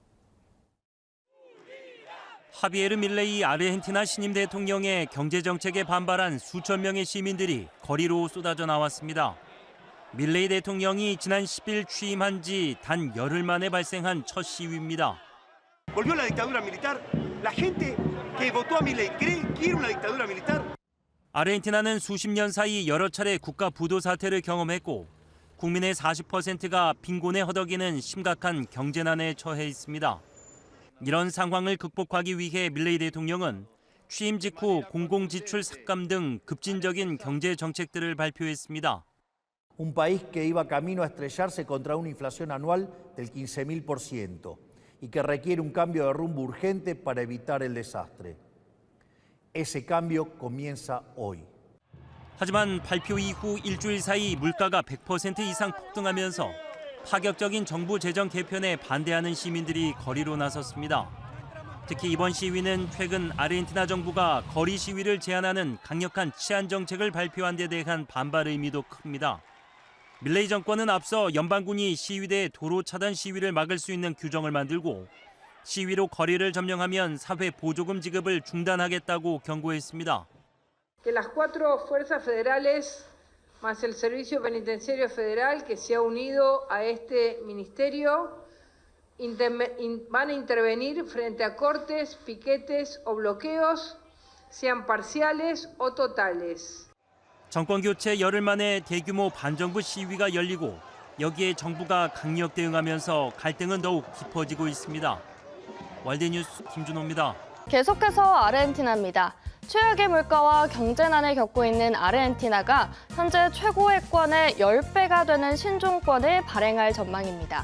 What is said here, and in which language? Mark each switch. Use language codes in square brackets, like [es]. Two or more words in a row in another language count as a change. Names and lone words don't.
[ko] 하비에르 밀레이 아르헨티나 신임 대통령의 경제 정책에 반발한 수천 명의 시민들이 거리로 쏟아져 나왔습니다. 밀레이 대통령이 지난 10일 취임한 지 단 열흘 만에 발생한 첫 시위입니다. [es] Volvió la dictadura militar. La gente que votó a Milei cree que era una dictadura militar. [ko] 아르헨티나는 수십 년 사이 여러 차례 국가 부도 사태를 경험했고 국민의 40%가 빈곤에 허덕이는 심각한 경제난에 처해 있습니다. 이런 상황을 극복하기 위해 밀레이 대통령은 취임 직후 공공지출 삭감 등 급진적인 경제 정책들을 발표했습니다. [es] Un país que iba camino a estrellarse contra una inflación anual del 15.000% y que requiere un cambio de rumbo urgente para evitar el desastre. Ese cambio comienza hoy. [ko] 하지만 발표 이후 일주일 사이 물가가 100% 이상 폭등하면서 파격적인 정부 재정 개편에 반대하는 시민들이 거리로 나섰습니다. 특히 이번 시위는 최근 아르헨티나 정부가 거리 시위를 제한하는 강력한 치안 정책을 발표한 데 대한 반발 의미도 큽니다. 밀레이 정권은 앞서 연방군이 시위대 도로 차단 시위를 막을 수 있는 규정을 만들고 시위로 거리를 점령하면 사회 보조금 지급을 중단하겠다고 경고했습니다. [es] Que las cuatro fuerzas federales más el Servicio Penitenciario Federal que se ha unido a este ministerio van a intervenir frente a cortes, piquetes o bloqueos, sean parciales o totales. [ko] 정권 교체 열흘 만에 대규모 반정부 시위가 열리고 여기에 정부가 강력 대응하면서 갈등은 더욱 깊어지고 있습니다. 월드뉴스 김준호입니다. 계속해서 아르헨티나입니다. 최악의 물가와 경제난을 겪고 있는 아르헨티나가 현재 최고액권의 10배가 되는 신종권을 발행할 전망입니다.